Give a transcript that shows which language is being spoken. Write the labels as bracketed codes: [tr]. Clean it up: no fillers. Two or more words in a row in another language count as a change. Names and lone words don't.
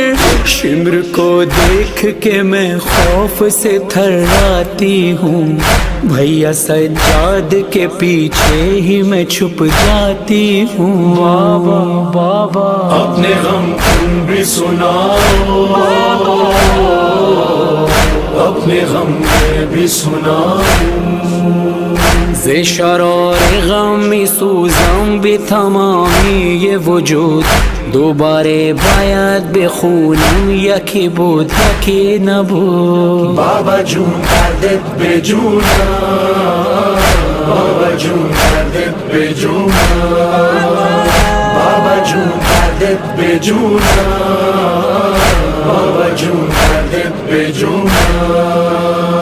[ur] شمر کو دیکھ کے میں خوف سے تھراتی ہوں, بھیا سجاد کے پیچھے ہی میں چھپ جاتی ہوں. بابا بابا اپنے غم تم بھی سناؤ, اپنے غم میں بھی سناؤ. [fa] ز شرار غمی سوزم بھی تمامی یہ وجود, دوباره باید بخونم یکی بود یکی نبود. بابا جون دردت به جونم, بابا جون دردت به جونم, بابا جون دردت به جونم, بابا جون دردت به جونم.